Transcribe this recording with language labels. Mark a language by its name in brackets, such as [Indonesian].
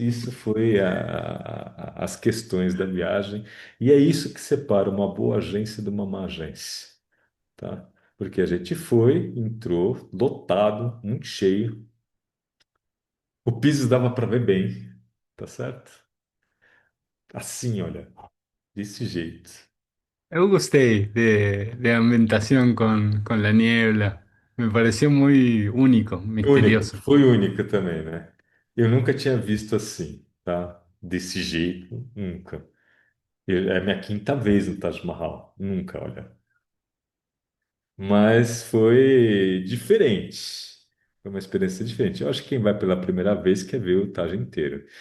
[Portuguese] Isso foi as questões da viagem. E é isso que separa uma boa agência de uma má agência, tá? Porque a gente foi, entrou, lotado, muito cheio. O piso dava para ver bem, tá certo? Assim, olha, desse jeito. Eu gostei [Spanish] de la ambientación con la niebla. Me pareció muy único, [Portuguese] Único, [Spanish] misterioso. [Portuguese] foi única também, né? Eu nunca tinha visto assim, tá? Desse jeito, nunca. É a minha quinta vez no Taj Mahal, nunca, olha. Mas foi diferente. Foi uma experiência diferente. Eu acho que quem vai pela primeira vez quer ver o Taj inteiro.